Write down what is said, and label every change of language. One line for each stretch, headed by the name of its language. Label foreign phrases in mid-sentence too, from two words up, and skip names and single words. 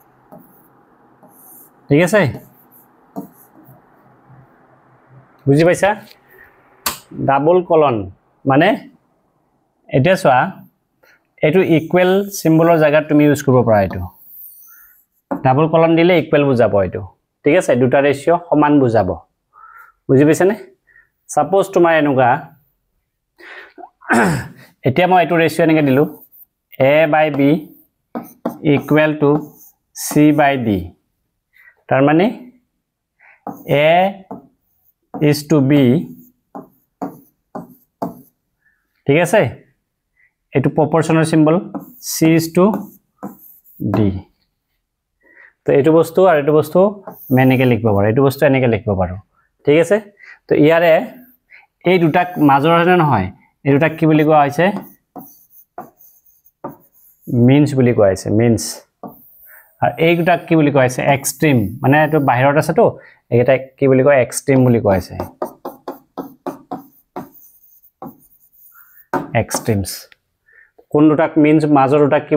Assamese: ঠিক আছে বুজি পাইছা
English: double colon
Assamese: মানে এটা চোৱা এটো ইকুৱেল সিম্বলৰ জায়গাত তুমি ইউজ কৰিব পাৰা এটো ডাবল কলন দিলে ইকুৱেল বুজাব এটো ঠিক আছে দুটা ৰেশিও সমান বুজাব বুজি পাইছা নে সাপোজ তোমাৰ এনেকুৱা এতিয়া মই এটো ৰেশিও এনেকৈ দিলো
English: a/b equal to c/d
Assamese: তাৰ মানে
English: a is to b
Assamese: ঠিক আছে এটো
English: proportional symbol c is to d
Assamese: তো এটো বস্তু আৰু এটো বস্তু মেনেকে লিখব পাৰো এটো বস্তু এনেকে লিখব পাৰো ঠিক আছে তো ইয়াৰে এই দুটা মাজৰ আছে নহয় এই দুটা কি বুলি কোৱা হৈছে means বুলি কোৱা হৈছে means আৰু এই দুটা কি বুলি কোৱা হৈছে এক্সট্ৰিম মানে এটো বাহিৰত আছে তো এটা কি বুলি কয় এক্সট্ৰিম বুলি কোৱা হৈছে এক্সট্ৰিমস কোন দুটাক means মাজৰ দুটা কি